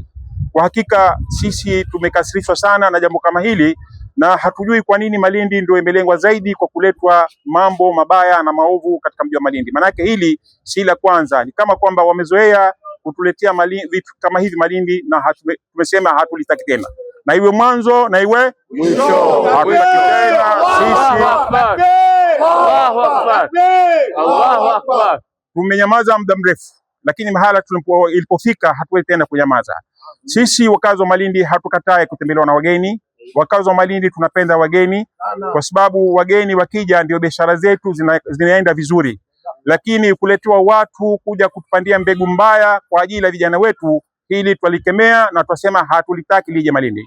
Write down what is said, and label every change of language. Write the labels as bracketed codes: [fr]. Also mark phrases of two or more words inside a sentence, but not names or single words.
[sw] Kwa hakika sisi tumekasirishwa sana na jambo kama hili, na hatujui kwa nini Malindi ndio imelengwa zaidi kwa kuletwa mambo mabaya na maovu katika mji wa Malindi. Manake hili si la kwanza, ni kama kwamba wamezoea kutuletea vitu kama hivi Malindi, na tumesema hatulitaki tena, na iwe mwanzo na iwe mwisho. Hatutaki tena sisi. [ar] الله أكبر. الله أكبر. [sw] Tumenyamaza muda mrefu, lakini mahala ilipofika hatuwezi tena kunyamaza. Sisi wakazi wa Malindi hatukatai kutembelewa na wageni. Wakazi wa Malindi tunapenda wageni, kwa sababu wageni wakija ndio biashara zetu zinaenda vizuri, lakini kuletewa watu kuja kutupandia mbegu mbaya kwa ajili ya vijana wetu, hili twalikemea na twasema hatulitaki lije Malindi.